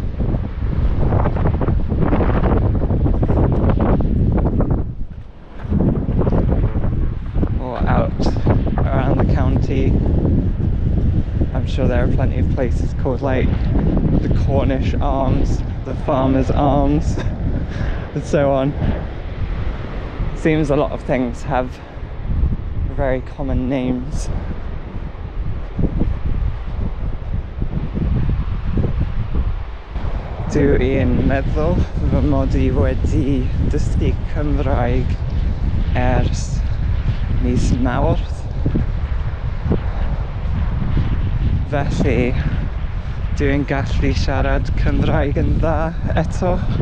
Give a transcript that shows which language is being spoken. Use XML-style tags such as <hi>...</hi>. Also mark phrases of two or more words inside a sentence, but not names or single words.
<en>Or out around the county, I'm sure there are plenty of places called like the Cornish Arms, the Farmer's Arms, and so on. Seems a lot of things have very common names.</en> <cy>Dwi'n meddwl fy mod I wedi dysgu Cymraeg ers mis Mawrth. Felly dwi'n gallu siarad Cymraeg yn dda eto.</cy>